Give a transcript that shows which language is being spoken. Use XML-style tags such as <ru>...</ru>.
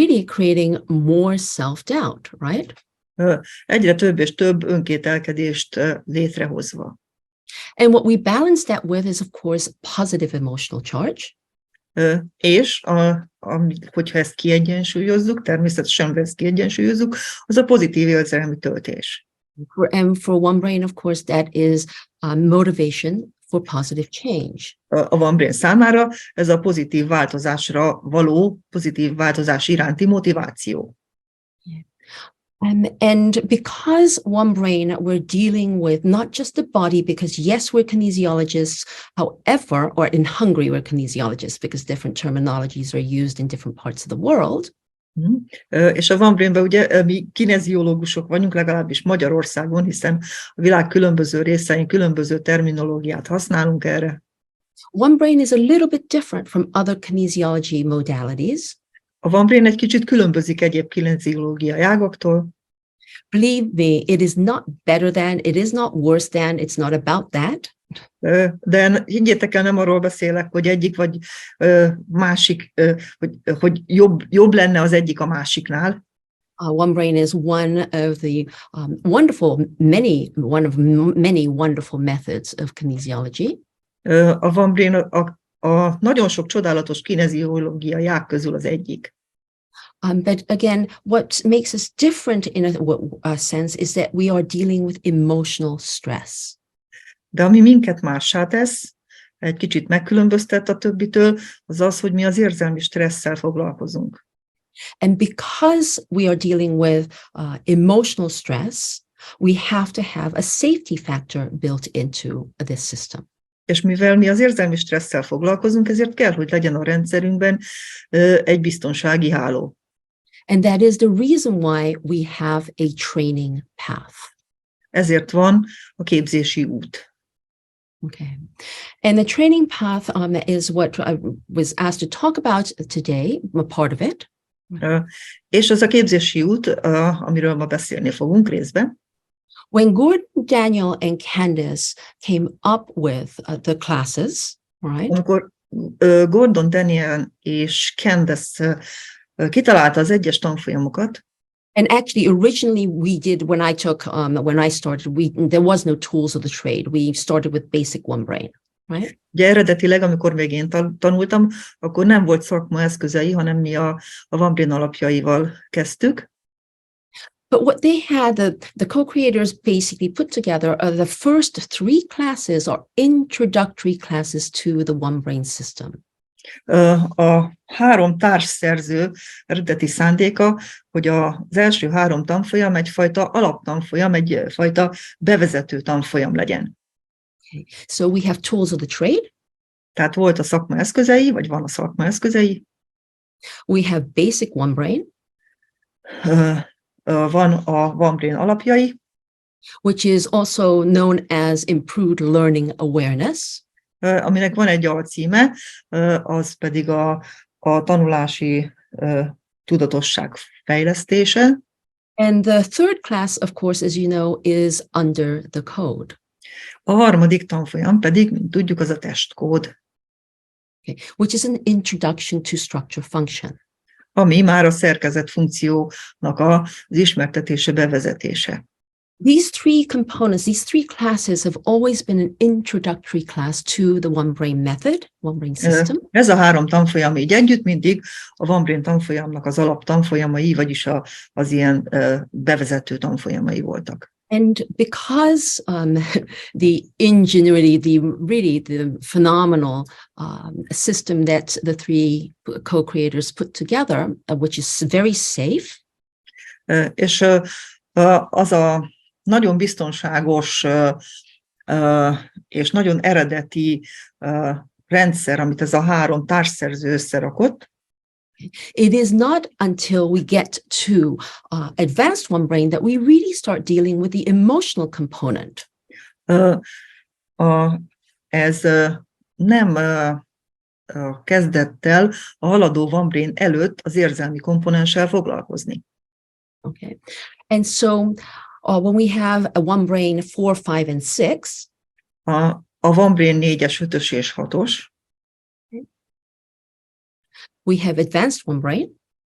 <en>Creating more self-doubt, right?</en> <hu>Egyre több és több önkételkedést létrehozva.</hu> <en>And what we balance that with is, of course, positive emotional charge.</en> <hu>És hogyha ezt kiegyensúlyozzuk, természetesen ezt kiegyensúlyozzuk, az a pozitív érzelmi töltés.</hu> <en>And for One Brain, of course, that is motivation for positive change.</en> <hu>A One Brain számára ez a pozitív változásra való, pozitív változás iránti motiváció.</hu> <en>And because One Brain, we're dealing with not just the body, because yes, we're kinesiologists, however, or in Hungary, we're kinesiologists because different terminologies are used in different parts of the world.</en> <hu>És a One Brainben ugye mi kineziológusok vagyunk, legalábbis Magyarországon, hiszen a világ különböző részein különböző terminológiát használunk erre.</hu> <en>One Brain is a little bit different from other kinesiology modalities.</en> <hu>A One Brain egy kicsit különbözik egyéb kineziológiai ágaktól.</hu> <en>Believe me, it is not better than, it is not worse than, it's not about that.</en> <hu>De higgyétek el, nem arról beszélek, hogy egyik vagy másik, hogy jobb lenne az egyik a másiknál.</hu> <en>One Brain is one of the one of many wonderful methods of kinesiology.</en> <hu>A One Brain a nagyon sok csodálatos kineziológiai ág közül az egyik.</hu> <en>But again, what makes us different in a sense is that we are dealing with emotional stress.</en> <hu>De ami minket mássá tesz, egy kicsit megkülönböztet a többitől, az az, hogy mi az érzelmi stresszel foglalkozunk.</hu> <en>And because we are dealing with emotional stress, we have to have a safety factor built into this system.</en> <hu>És mivel mi az érzelmi stresszel foglalkozunk, ezért kell, hogy legyen a rendszerünkben egy biztonsági háló.</hu> <en>And that is the reason why we have a training path.</en> <hu>Ezért van a képzési út.</hu> <en>Okay. And the training path is what I was asked to talk about today, a part of it.</en> <hu>És az a képzési út, amiről ma beszélni fogunk részben.</hu> <en>When Gordon, Daniel, and Candace came up with the classes, right?</en> <hu>Amikor Gordon, Daniel és Candace kitalálta az egyes tanfolyamokat.</hu> <en>And actually, originally we did, when I started, there was no tools of the trade. We started with basic One Brain. right?</en> <hu>Ugye eredetileg, amikor még én tanultam, akkor nem volt szakma eszközei, hanem mi a Van Brien alapjaival kezdtük.</hu> <en>But what they had, the co-creators basically put together the first 3 classes are introductory classes to the One Brain system.</en> <hu>A 3 társszerző eredeti szándéka, hogy az első 3 tanfolyam egyfajta alaptanfolyam, egyfajta bevezető tanfolyam legyen.</hu> <en>Okay. So we have tools of the trade.</en> <hu>Tehát volt a szakma eszközei, vagy van a szakma eszközei.</hu> <en>We have basic One Brain.</en> <hu>Van a Van Brien alapjai,</hu> <en>which is also known as improved learning awareness.</en> <hu>Aminek van egy alcíme, az pedig a tanulási tudatosság fejlesztése.</hu> <en>And the third class, of course, as you know, is under the code.</en> <hu>A harmadik tanfolyam pedig, mint tudjuk, az a testkód.</hu> <en>Okay. Which is an introduction to structure function.</en> <hu>Ami már a szerkezet funkciónak az ismertetése, bevezetése.</hu> <en>These 3 components, these 3 classes have always been an introductory class to the One Brain method, One Brain system.</en> <hu>Ez a 3 tanfolyam így együtt mindig a One Brain tanfolyamnak az alaptanfolyamai, vagyis az ilyen bevezető tanfolyamai voltak.</hu> <en>And because the ingenuity, the phenomenal system that the 3 co-creators put together, which is very safe.</en> <hu>És az a nagyon biztonságos és nagyon eredeti rendszer, amit ez a 3 társszerző összerakott.</hu> <en>It is not until we get to advanced One Brain that we really start dealing with the emotional component.</en> <hu>Ez nem kezdettel a haladó One Brain előtt az érzelmi komponenssel foglalkozni.</hu> <en>Okay. And so when we have a One Brain 4, 5, and 6,</en> <hu>a One Brain 4-es, 5-ös és 6-os,</hu> <en>we have advanced One Brain.</en>